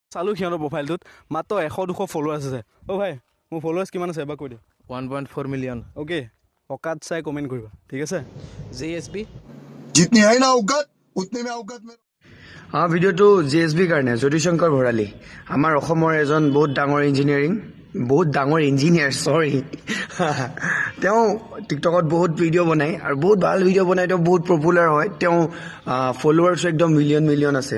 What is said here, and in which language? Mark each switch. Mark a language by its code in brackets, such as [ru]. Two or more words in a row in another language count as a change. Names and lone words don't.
[as] চালোঁ সিহঁতৰ প্ৰফাইলটোত মাত্ৰ 100-200 ফলোৱাৰ্ছ আছে। অ' ভাই মোৰ ফলোৱাৰ্ছ কিমান আছে এবাৰ কৈ দিয়া। 1.4 মিলিয়ন। অ'কে অকাত চাই কমেণ্ট কৰিবা ঠিক আছে। JSB [hi] जितनी है ना औकात उतने में औकात में। [as] ভিডিঅ'টো JSB কাৰণে জ্যোতিশংকৰ ভৰালী আমাৰ অসমৰ এজন বহুত ডাঙৰ ইঞ্জিনিয়াৰ চৰি তেওঁ টিকটকত বহুত ভিডিঅ' বনায় আৰু বহুত ভাল ভিডিঅ' বনায়। তেওঁ বহুত পপুলাৰ হয়। তেওঁ ফলোৱাৰ্ছ একদম মিলিয়ন আছে।